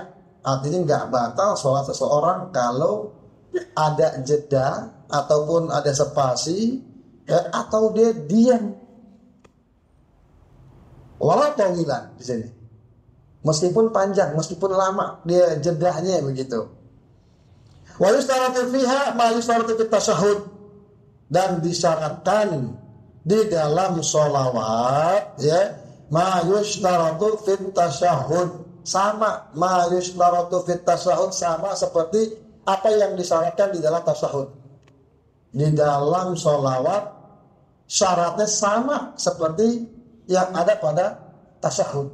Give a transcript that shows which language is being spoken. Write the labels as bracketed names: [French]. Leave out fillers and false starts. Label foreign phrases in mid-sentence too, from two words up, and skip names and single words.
[Indonesian] Artinya enggak batal sholat seseorang kalau ada jeda ataupun ada spasi, ya, atau dia diam. [Arabic] ولو طويلا di sini. [Indonesian] Meskipun panjang, meskipun lama dia jedahnya begitu. [Arabic] ويشترط فيها ما يشترط في التشهد, [Indonesian] dan disyaratkan di dalam sholawat, ya, [Arabic] ما يشترط في التشهد, [Indonesian] sama [Arabic] ما يشترط في التشهد, [Indonesian] sama seperti apa yang disyaratkan di dalam tasyahud. Di dalam sholawat syaratnya sama seperti yang ada pada tasyahud.